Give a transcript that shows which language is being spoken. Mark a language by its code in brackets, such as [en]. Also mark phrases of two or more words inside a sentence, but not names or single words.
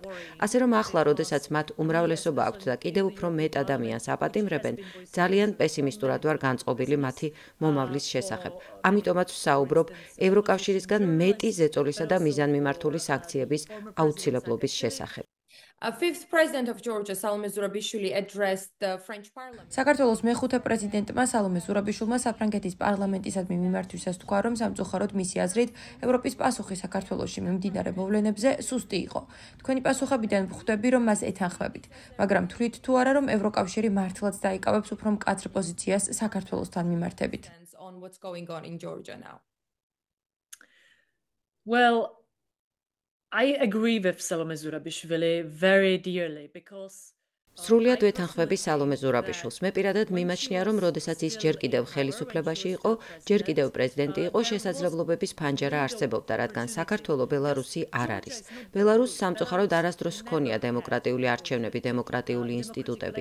[ka] ასე რომ ახლა, როდესაც მათ უმრავლესობა აქვთ და კიდევ უფრო მეტ ადამიანს აპატიმრებენ, ძალიან პესიმისტურად ვარ განწყობილი მათი მომავლის შესახებ. ამიტომაც ვსაუბრობ ევროკავშირისგან მეტი ზეწოლისა და მიზანმიმართული სანქციების აუცილებლობის შესახებ. [en] Fifth president of Georgia, Salome Zurabishvili, addressed the French parliament. [ka] საქართველოს მეხუთე პრეზიდენტმა სალომე ზურაბიშვილმა საფრანგეთის პარლამენტისადმი მიმართვისას თქვა, რომ სამწუხაროდ მისი აზრით ევროპის პასუხი საქართველოში მიმდინარე მოვლენებზე სუსტი იყო. თქვენი პასუხებიდან ვხვდები, რომ მას ეთანხმებით, მაგრამ თვლით თუ არა, რომ ევროკავშირი მართლაც დაიკავებს უფრო მკაცრ პოზიციას საქართველოსთან მიმართებით? [en] On what's going on in Georgia now. Well, I agree with Salome Zurabishvili very dearly because [ka] სრულიად ვეთანხმები სალომე ზურაბიშვილს. მე პირადად მიმაჩნია, რომ როდესაც ის ჯერ კიდევ ხელისუფლებაში იყო, ჯერ კიდევ პრეზიდენტი იყო, შესაძლებლობების ფანჯარა არსებობდა, რადგან საქართველო ბელარუსი არ არის. ბელარუსს სამწუხაროდ არასდროს ჰქონია დემოკრატიული არჩევნები, დემოკრატიული ინსტიტუტები.